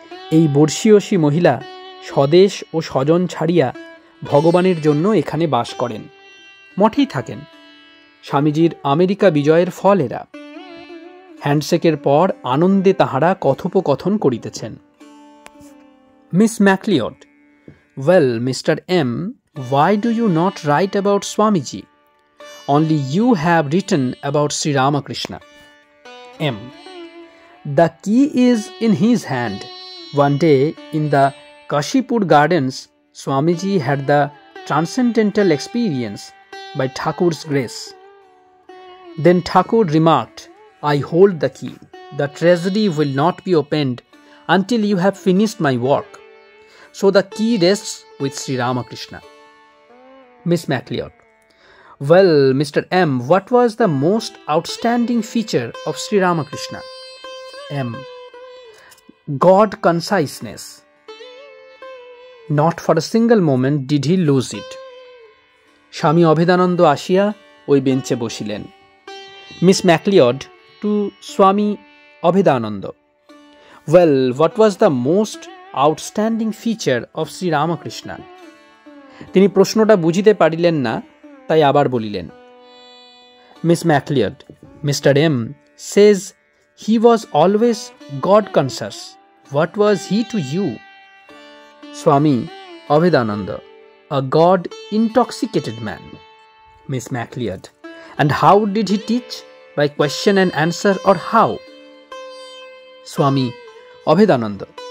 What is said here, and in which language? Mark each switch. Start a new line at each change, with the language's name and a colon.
Bangla: এই বর্ষীয়সী মহিলা স্বদেশ ও স্বজন ছাড়িয়া ভগবানের জন্য এখানে বাস করেন, মঠেই থাকেন। স্বামীজির আমেরিকা বিজয়ের ফল এরা। হ্যান্ডশেকের পর আনন্দে তাহারা কথোপকথন করিতেছেন।
English: Miss MacLeod, well Mister M, why do you not write about Swamiji? Only you have written about Sri Ramakrishna. M. The key is in his hand. One day in the Kashipur gardens, Swamiji had the transcendental experience by Thakur's grace. Then Thakur remarked, I hold the key. The treasury will not be opened until you have finished my work. So the key rests with Sri Ramakrishna. Miss MacLeod, well, Mr. M, what was the most outstanding feature of Sri Ramakrishna? M. God conciseness. Not for a single moment did he lose it.
Bangla: স্বামী অভেদানন্দ আসিয়া ওই বেঞ্চে বসিলেন।
English: Miss MacLeod to Swami Abhedananda, well, what was the most outstanding feature of Sri Ramakrishna?
Bangla: তিনি প্রশ্নটা বুঝিতে পারিলেন না, তাই আবার বলিলেন।
English: Miss MacLeod, Mister M says he was always God conscious. What was he to you? Swami Abhedananda, a God intoxicated man. Miss MacLeod, and how did he teach? By question and answer or how? Swami Abhedananda.